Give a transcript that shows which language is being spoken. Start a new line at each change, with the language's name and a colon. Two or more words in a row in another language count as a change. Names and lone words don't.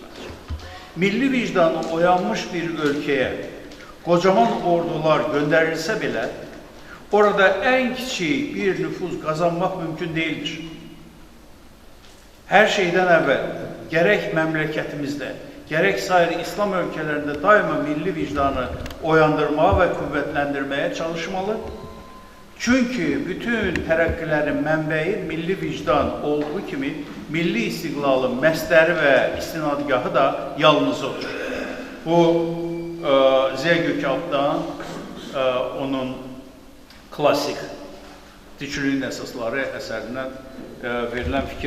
Turkish: Milli vicdanı oyanmış bir ülkeye kocaman ordular gönderilse bile orada en kiçik bir nüfuz kazanmak mümkün değildir. Her şeyden evvel gerek memleketimizde, gerek sair İslam ülkelerinde daima milli vicdanı oyandırmaya ve kuvvetlendirmeye çalışmalı.
Azerbaijani: Çünkü bütün terakkilerin mənbəyi milli vicdan olduğu kimi milli istiqlalın məsdəri və istinadgahı da yalnız olur. Bu Ziya Gökalp'dan onun klasik Türkçülüğün əsasları əsərindən verilen fikir.